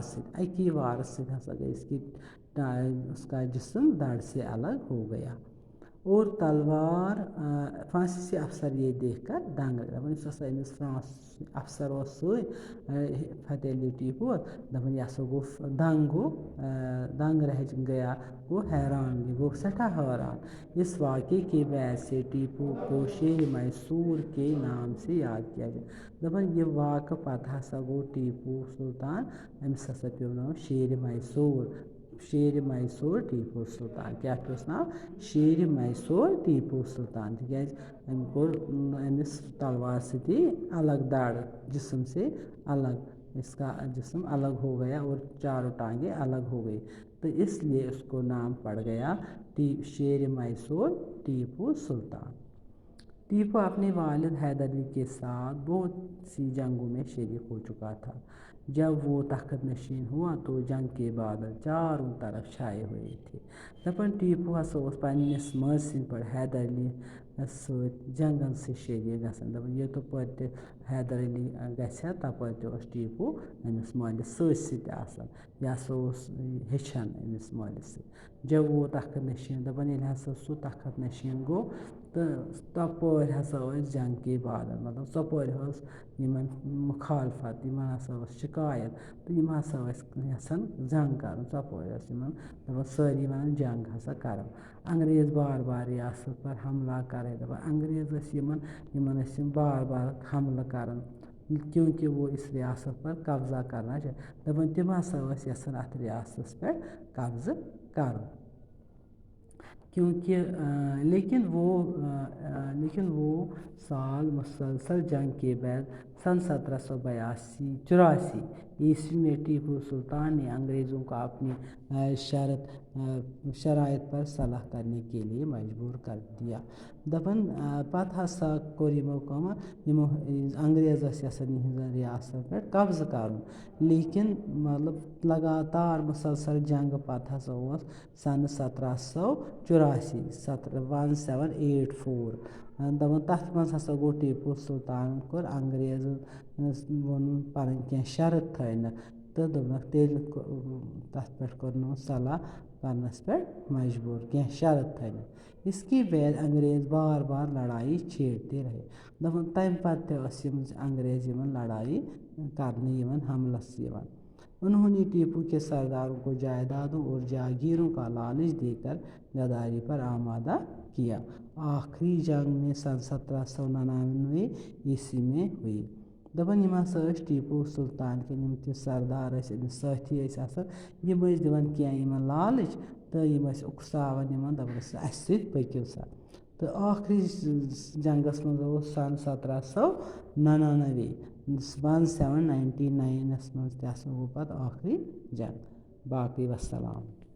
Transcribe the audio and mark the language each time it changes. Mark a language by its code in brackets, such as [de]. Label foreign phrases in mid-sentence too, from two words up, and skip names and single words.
[ks] سۭتۍ ہسا [ur] گئی اس کا جسم دڑ سے الگ ہو گیا اور تلوار فرانسیسی افسر یہ دیکھ کر دنگ [ks] دپان یُس ہسا أمِس افسر اوس سۭتۍ فتح علی ٹیپو دپان یہِ ہسا گوٚو دنگ [ur] رہ گیا وہ حیران [ks] گوٚو سٮ۪ٹھاہ حٲران [ur] اس واقعے کے بعد سے ٹیپو کو شیر میسور کے نام سے یاد کیا جائے [ks] دپان یہِ واقعہٕ پتہٕ ہسا گوٚو ٹیپو سلطان أمِس ہسا پیوٚو ناو شیر میسور ٹیپو سلطان کیٛاہ پیوٚس ناو شیر میسور ٹیپو سلطان تِکیٛازِ أمۍ کوٚر أمِس تلوار سۭتی [ur] الگ دڑ جسم سے الگ اس کا جسم الگ ہو گیا اور چاروں ٹانگیں الگ ہو گئی تو اس لیے اس کو نام پڑ گیا شیر میسور ٹیپو سلطان ٹیپو اپنے والد حیدر علی کے ساتھ بہت سی جنگوں میں شریک ہو چکا تھا جب وہ تخت نشین ہوا تو جنگ کے بادل چاروں طرف چھائے ہوئے تھے [ks] دپان ٹیپو ہسا اوس پننِس مٲلۍ سٕنٛدۍ پٲٹھۍ حیدر علی سۭتۍ جنگن سۭتۍ شریک گژھان دپان یوٚتپٲرۍ تہِ حیدر علی گژھِ ہا تپٲرۍ تہِ اوس ٹیپو أمِس مٲلِس سۭتۍ آسان یہِ ہسا اوس ہیٚچھان أمِس مٲلِس سۭتۍ [ur] جب وہ تخت نشین [ks] دپان ییٚلہِ ہسا سُہ تخت نشین گوٚو تہٕ تپٲرۍ ہسا ٲسۍ [ur] جنگ کے بادل [ks] مطلب ژۄپٲرۍ ٲس یِمن مُخالفت یِمن ہسا ٲس شکایت تہٕ یِم ہسا ٲسۍ یژھان جنگ کرُن ژۄپٲرۍ ٲسۍ یِمن دپان سٲری ونان جنگ ہسا کرو [ur] انگریز بار بار ریاست پر حملہ کرے [ks] دپان انگریز ٲسۍ یِمن ٲسۍ یِم بار بار حملہٕ کران [ur] کیونکہ وہ اس ریاست پر قبضہ کرنا چاہے [ks] دپان تِم ہسا ٲسۍ یژھان اتھ ریاستس پٮ۪ٹھ قبضہٕ کرُن کیونکہ لیکن [ur] وہ سال مسلسل جنگ کے بعد سن 1784 عیسوی میں ٹیپو سلطان نے انگریزوں کو اپنی شرائط پر صلح کرنے کے لیے مجبور کر دیا [ks] دپان پتہٕ ہسا کوٚر یِمو کٲم یِمو انگریز ٲسۍ یژھان یِہنٛزن ریاستن پٮ۪ٹھ قبضہٕ کرُن لیکن مطلب لگاتار مسلسل جنگہٕ پتہٕ ہسا اوس سنہٕ 1784 دپان تتھ منٛز ہسا گوٚو ٹیپو سلطانن کوٚر انگریزن ووٚنُن پنٕنۍ کینٛہہ شرط تھٲینکھ تہٕ دوٚپنکھ تیٚلہِ تتھ پٮ۪ٹھ کوٚرنو صلح کرنس پٮ۪ٹھ مجبور کینٛہہ شرط تھٲینکھ [ur] اس کے بعد انگریز بار بار لڑائی چھیڑتے رہے [ks] دپان تمہِ پتہٕ تہِ ٲسۍ یِم انگریز یِمن لڑائی کرنہِ یِوان حملس یِوان [ur] انہوں نے ٹیپو کے سرداروں کو جائیدادوں اور جاگیروں کا لالچ دے کر غداری پر آمادہ کیا آخری جنگ میں سن [ks] 1799 [ur] عیسوی میں ہوئی [ks] دپان یِم ہسا ٲسۍ ٹیپو سلطان کٮ۪ن یِم تہِ سردار ٲسۍ أمِس سٲتھی ٲسۍ آسان یِم ٲسۍ دِوان کینٛہہ یِمن لالٕچ تہٕ یِم ٲسۍ اُکساوان یِمن دپان ٲسۍ اَسہِ سۭتۍ پٔکِو سا تہٕ آخری جنگس منٛز اوس سن 1799 1799 منٛز تہِ ہسا گوٚو پتہٕ آخری جنگ باقٕے وسلام